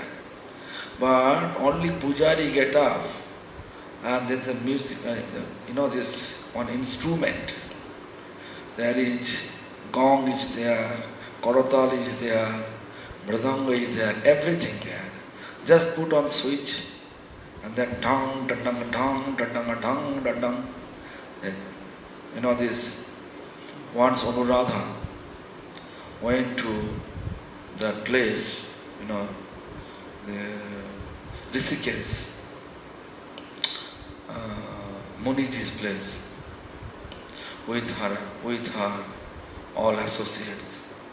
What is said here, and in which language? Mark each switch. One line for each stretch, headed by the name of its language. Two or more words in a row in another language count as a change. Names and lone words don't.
English: But only Pujari get up, and there's a music, this one instrument. There is gong is there, korotal is there, mridanga is there, everything there. Just put on switch, and then dang, da dang, dang, da dang, dang, da dang. This once Anuradha went to that place, the Rishikesh, Muniji's place, with her all associates.